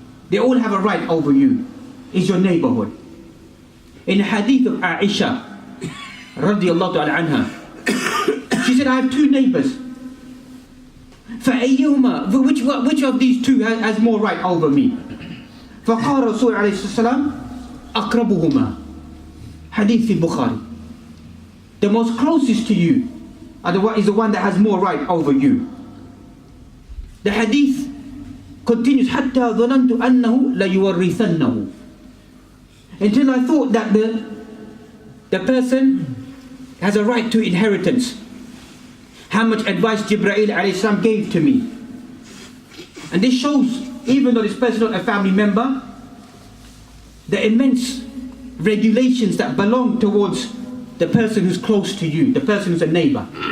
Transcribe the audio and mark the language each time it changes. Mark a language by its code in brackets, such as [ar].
[en] They all have a right over you. It's your neighborhood. In the hadith of Aisha, radiallahu ta'ala anha, she said, I have two neighbors. [ar] فَأَيُّهُمَا, [en] which of these two has more right over me? [ar] فَقَالَ رَسُولُ عَلَيْهِ السَّلَامُ أَقْرَبُهُمَا. [en] Hadith in Bukhari. The most closest to you is the one that has more right over you. The hadith continues, [ar] حَتَّى ظَنَنْتُ أَنَّهُ لَيُوَرِّثَنَّهُ. [en] Until I thought that the person has a right to inheritance. How much advice Jibreel alayhi salam gave to me. And this shows, even though this person is not a family member, the immense regulations that belong towards the person who's close to you, the person who's a neighbor.